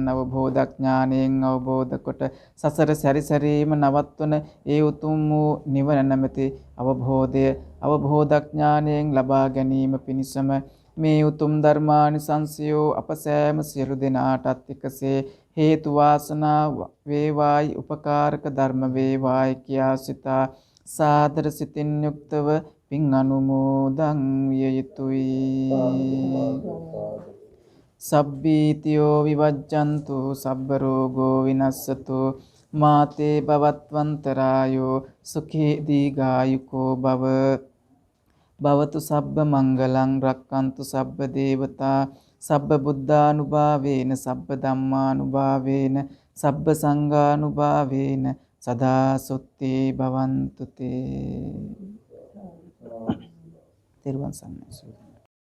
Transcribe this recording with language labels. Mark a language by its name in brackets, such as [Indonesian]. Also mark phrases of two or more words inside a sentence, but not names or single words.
[Sinhala] අවබෝධ ඥාණයෙන් අවබෝධ කොට සසර සැරිසැරීම නවත්වන ඒ උතුම් වූ නිවන නැමැති අවබෝධ ඥාණයෙන් ලබා ගැනීම පිණිසම මේ උතුම් ධර්මානිසංසයෝ අප සෑම සියලු දෙනාටත් එකසේ හේතු වාසනා වේවායි උපකාරක ධර්ම වේවායි කියා සිතා සාදර සිතින් යුක්තව පින් අනුමෝදන් විය යුතුයි. [Pali] සබ්බීතියෝ විවජ්ජන්තු සබ්බ රෝගෝ විනස්සතු මාතේ භවත්වන්තරායෝ සුඛී දීඝායුකෝ භව භවතු සබ්බ මංගලං රක්칸තු සබ්බ දේවතා සබ්බ බුද්ධානුභාවේන සබ්බ ධම්මානුභාවේන සබ්බ සංඝානුභාවේන සදා සොත්ති භවන්තු තේ. [Sinhala] තෙරුවන් සරණයි.